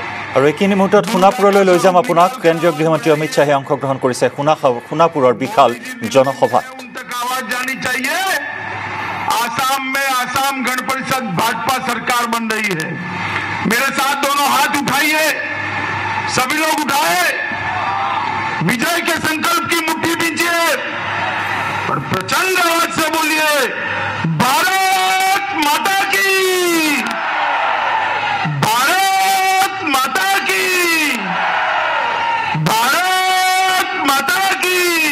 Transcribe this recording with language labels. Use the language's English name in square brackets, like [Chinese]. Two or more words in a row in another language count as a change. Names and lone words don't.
[Assamese] আৰু এইখিনি মুহূৰ্তত সোণাপুৰলৈ লৈ যাম আপোনাক। কেন্দ্ৰীয় গৃহমন্ত্ৰী অমিত শ্বাহে অংশগ্ৰহণ কৰিছে সোণাপুৰৰ বিশাল জনসভাত। [Hindi] आसाम में आसाम गण परिषद भाजपा सरकार बन रही है। मेरे साथ दोनों हाथ उठाइए, सभी लोग उठाए, विजय के संकल्प की मुट्ठी दीजिए और प्रचंड आवाज से बोलिए भारत माता की, भारत माता की, भारत माता की।